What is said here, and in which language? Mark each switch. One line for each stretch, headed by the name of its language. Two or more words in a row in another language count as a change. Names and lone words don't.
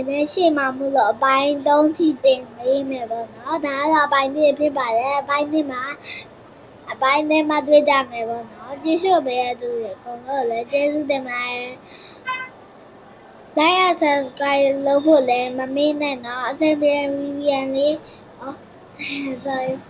Burmese: နဲ့ရှေ့မှာမလို့အပိုင်း3ထိတင်ပေးမယ်ပေါ့နော်ဒါကတော့အပိုင်း1ဖြစ်ပါတယ်အပိုင်း2မှာအပိုင်း2မှာတွေ့ကြမယ်ပေါ့နော်ကျေးဇူးပေးရသူတွေအကုန်လုံးလည်းကျေးဇူးတင်ပါတယ်
English: like and subscribe
Burmese: လုပ်ဖို့လည်းမမေ့နဲ့နော်အဆင်ပြေပြန်လေးsorry